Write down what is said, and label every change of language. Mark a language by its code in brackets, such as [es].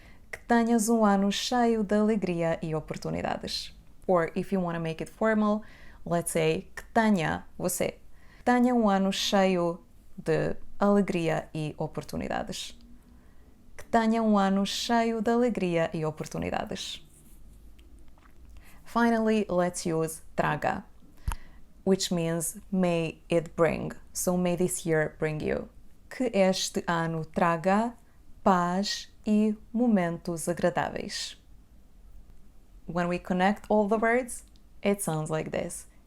[pt] Que tenhas ano cheio de alegria e oportunidades. [en] Or if you want to make it formal, let's say [pt] que tenha você. Tenha ano cheio de alegria e oportunidades. Que tenha ano cheio de alegria e oportunidades. [en] Finally, let's use traga, which means may it bring. So may this year bring you. [pt] Que este ano traga paz e momentos agradáveis. [en] When we connect all the words, it sounds like this.